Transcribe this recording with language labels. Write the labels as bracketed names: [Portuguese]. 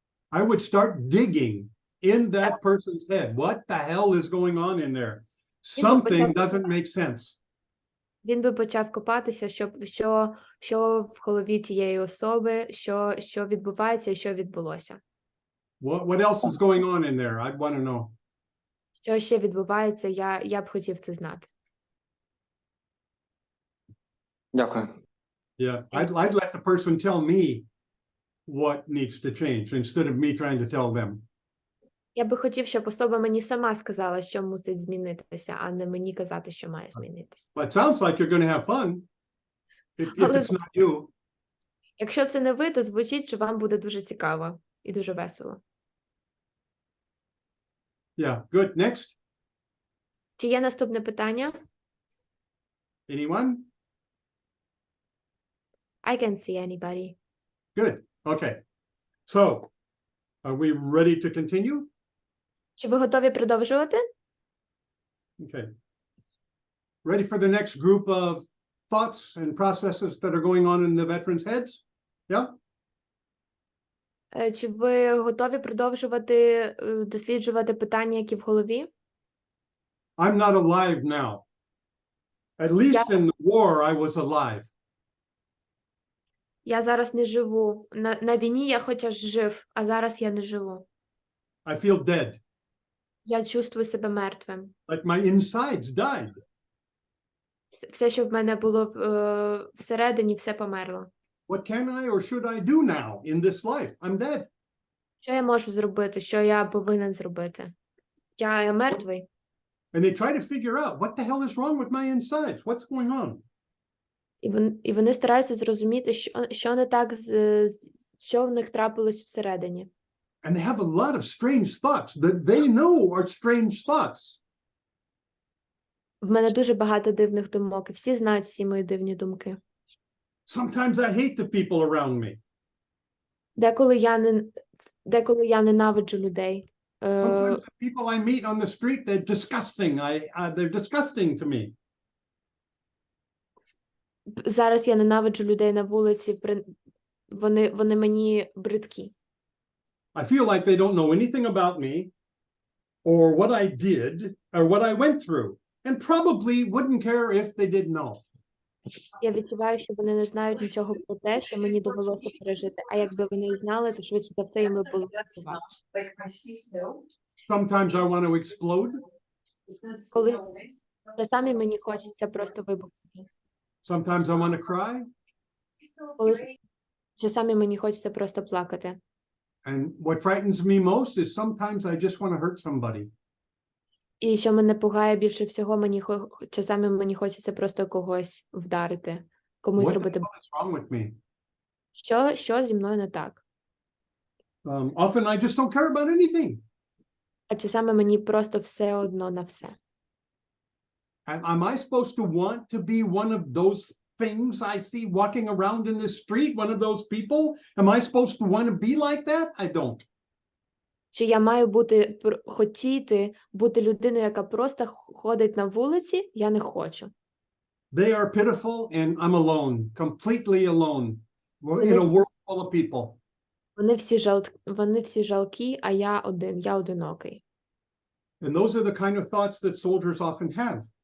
[English] I would start digging in that person's head. What the hell is going on in there? Something doesn't make sense. [Ukrainian] Він би почав копатися, що в голові тієї особи, що відбувається і що відбулося. [English] What else is going on in there? I'd want to know. [Ukrainian] Що ще відбувається, я б хотів це знати. Дякую. [English] Yeah, I'd let the person tell me what needs to change instead of me trying to tell them. [Ukrainian] Я би хотів, щоб особа мені сама сказала, що мусить змінитися, а не мені казати, що має змінитися. [English] But it sounds like you're going to have fun if it's not you. [Ukrainian] Якщо це не ви, то звучить, що вам буде дуже цікаво і дуже весело. [English] Yeah, good. Next. [Ukrainian] Чи є наступне питання? [English] Anyone? I can't see anybody. Good. Okay. So, are we ready to continue? [Ukrainian] Чи ви готові продовжувати? [English] Okay. Ready for the next group of thoughts and processes that are going on in the veterans' heads? Yeah? [Ukrainian] Чи ви готові продовжувати досліджувати питання, які в голові? [English] I'm not alive now. At least in the war, I was alive. [Ukrainian] Я зараз не живу. На війні я хоча ж жив, а зараз я не живу. [English] I feel dead. [Ukrainian] Я чувствую себе мертвим. [English] Like my insides died. [Ukrainian] Все, що в мене було всередині, все померло. [English] What can I or should I do now in this life? I'm dead. [Ukrainian] Що я можу зробити? Що я повинен зробити? Я мертвий. [English] And they try to figure out what the hell is wrong with my insides? What's going on? [Ukrainian] І вони стараються зрозуміти, що не так, що в них трапилось всередині. [English] And they have a lot of strange thoughts that they know are strange thoughts. [Ukrainian] В мене дуже багато дивних думок, і всі знають всі мої дивні думки. [English] Sometimes I hate the people around me. [Ukrainian] Деколи я ненавиджу людей. [English] Sometimes the people I meet on the street, they're disgusting. They're disgusting to me. [Ukrainian] Зараз я ненавиджу людей на вулиці, вони мені бридкі. [English] I feel like they don't know anything about me or what I did or what I went through and probably wouldn't care if they did know. [Ukrainian] Я відчуваю, що вони не знають нічого про те, що мені довелося пережити. А якби вони і знали, то швидше за все їм було. [English] Sometimes I want to explode. [Ukrainian] Коли часами мені хочеться просто вибухнути. [English] Sometimes I want to cry. [Ukrainian] Коли часами мені хочеться просто плакати. [English] And what frightens me most is sometimes I just want to hurt somebody. [Ukrainian] І що мене пугає більше всього, часами мені хочеться просто когось вдарити, комусь [English] What the [Ukrainian] робити. [English] hell is wrong with me? [Ukrainian] Що зі мною не так? [English] Often I just don't care about anything. [Ukrainian] А часами мені просто все одно на все. [English] And am I supposed to want to be one of those things I see walking around in the street, one of those people? Am I supposed to want to be like that? I don't. [Ukrainian] Чи я маю хотіти бути людиною, яка просто ходить на вулиці? Я не хочу. [English] They are pitiful and I'm alone, completely alone. We're in a world full of people. [Ukrainian] Вони всі жалкі, а я одинокий. [English] And those are the kind of thoughts that soldiers often have.